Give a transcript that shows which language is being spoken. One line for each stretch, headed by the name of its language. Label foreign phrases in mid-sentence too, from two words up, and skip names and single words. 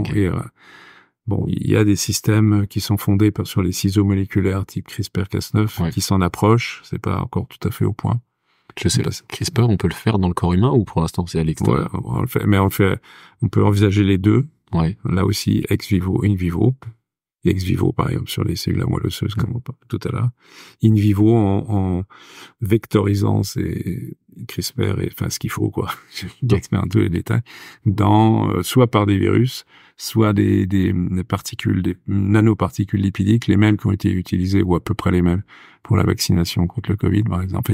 French: Et bon, il y a des systèmes qui sont fondés sur les ciseaux moléculaires type CRISPR-Cas9 qui s'en approchent. C'est pas encore tout à fait au point. Je sais pas. CRISPR, on peut le faire dans le corps humain ou pour l'instant c'est à l'extérieur? Ouais, on le fait, mais on peut envisager les deux. Ouais. Là aussi,
Latin: ex vivo, in vivo. Ex vivo,
French: par exemple, sur les cellules à moelle osseuse, comme on parlait tout à l'heure.
Latin: In vivo,
French: en vectorisant ces CRISPR et, enfin, ce qu'il faut, quoi. J'explique un peu les détails. Soit par des virus, soit des particules, des nanoparticules lipidiques, les mêmes qui ont été utilisées, ou à peu près les mêmes, pour la vaccination contre le Covid, par exemple.